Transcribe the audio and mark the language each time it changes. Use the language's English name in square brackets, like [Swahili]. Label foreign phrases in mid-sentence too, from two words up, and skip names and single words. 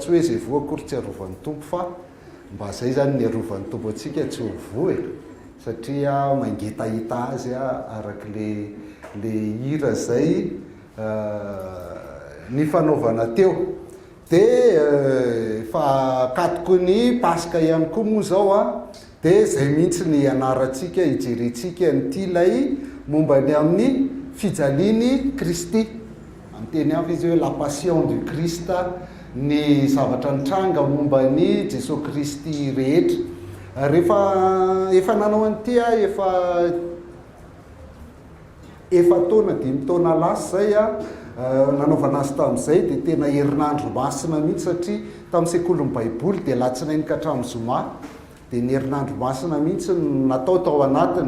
[Malagasy] Tsy hoe izay voa akory tsy arovan'ny tompo fa mba zay zany ny arovan'ny tompo antsika tsy ho voa satria mangitahita azy araka le hira zay ny fanaovana teo. Dia fa katoko ny paska ihany koa moa zao a, dia zay mihitsy ny anarantsika hijerentsika nyity ilay momba ny amin'ny fijaliany Kristy. Amin'ny teny hafa izy hoe [French] la passion du Christ, [Malagasy] ny zavatra nitranga momba ny Jesosy Kristy rehetra. Rehefa efa nanao an'ity a efa taona 5 taona lasa zay a nanaovana azy tamin'izay dia tena herinandro masina mihitsy satria tamin'ny sekolin'ny baiboly dia latsinainy ka hatramin'ny zoma dia ny herinandro masina mihitsy natao tao anatiny.